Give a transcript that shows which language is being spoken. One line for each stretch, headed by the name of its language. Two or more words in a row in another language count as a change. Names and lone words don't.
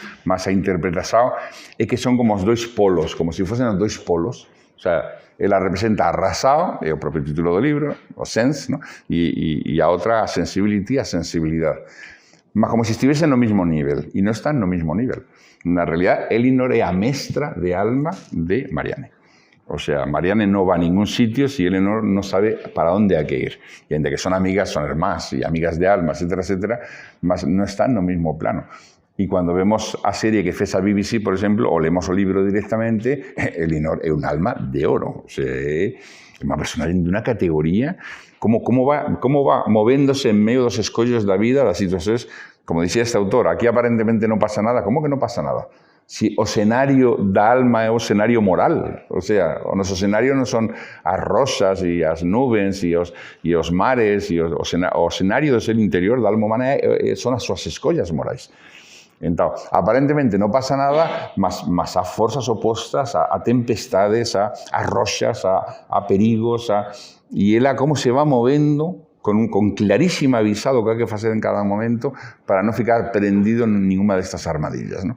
Galician: Mas a interpretación é que son como os dois polos, como se fosen os dois polos. O sea, ela representa a razão, é o propio título do libro, o sense, ¿no? E a outra a sensibility, a sensibilidade. Mas como se estivesen no mismo nivel, e non están no mismo nivel. Na realidad, Elinor é a mestra de alma de Marianne.
Spanish: O sea, Marianne no va a ningún sitio si Elinor no sabe para dónde hay que ir. Y entre que son hermanas y amigas de alma, etcétera, etcétera, mas no están en el mismo plano. Y cuando vemos
Galician: a serie que fez a BBC,
Spanish: por ejemplo, o leemos el libro directamente, Elinor es un alma de oro. O sea, es una persona de una categoría, cómo va moviéndose en medio de los escollos de la vida, las situaciones, como decía este autor, aquí aparentemente no pasa nada. ¿Cómo que no pasa nada?
Galician: Si o escenario da alma é o escenario moral, o sea, o noso escenario non son as rosas e as nubes e os mares, e o escenario do ser interior da alma humana son as súas escollas morais. Entón, aparentemente non pasa nada, mas há forzas opostas, a tempestades, a roxas, a perigos, e ela como se va movendo con clarísima avisado que hai que facer en cada momento para non ficar prendido en ninguna destas armadillas, ¿no?